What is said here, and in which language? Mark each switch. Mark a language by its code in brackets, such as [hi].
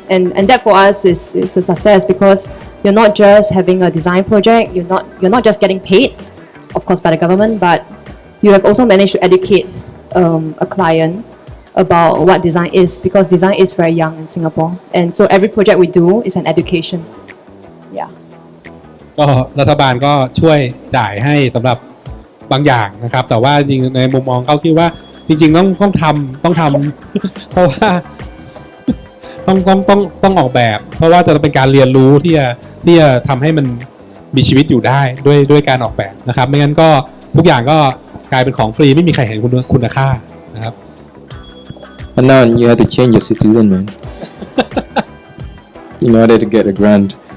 [en] And that for us is a success because you're not just having a design project, you're not just getting paid, of course, by the government, but you have also managed to educate a client about what design is because design is very young in Singapore. And so every project we do is an education. Yeah. [th] ก็รัฐบาลก็ช่วยจ่ายให้สำหรับบางอย่างนะครับแต่ว่าจริงในมุมมองเขาคิดว่าจริงๆต้องทำ เพราะว่าต้องออกแบบเพราะว่าจะเป็นการเรียนรู้ที่จะทำให้มันมีชีวิตอยู่ได้ด้วยการออกแบบนะครับไม่งั้นก็ทุกอย่างก็กลายเป็นของฟรีไม่มีใครเห็นคุณค่านะครับ [en] And now you have to change your citizen, man, in order to get a grant.